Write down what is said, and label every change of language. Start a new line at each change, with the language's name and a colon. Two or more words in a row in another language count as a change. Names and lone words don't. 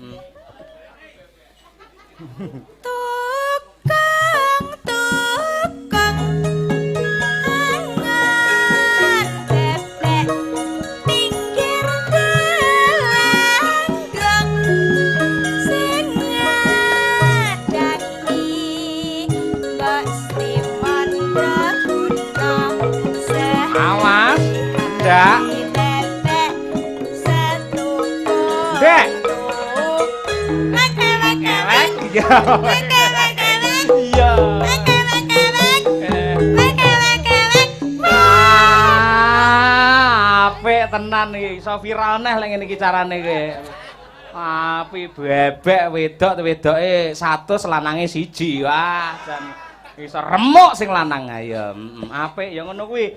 Javanese: Tukang angan bebek pinggir gelanggang sing ngadangi Mbak Srimon Draguna Awas, ndak. bebek setuku. Dek. Wek-wek-wek. Iya. Wek-wek-wek. Iya. Wek-wek-wek. Eh. Wek-wek-wek. Apik tenan iki, iso viral neh lek ngene iki carane iki. Apik bebek wedoke 100 lanange 1. Wah, jan iso remuk sing lanang ayo. Apik ya ngono kuwi.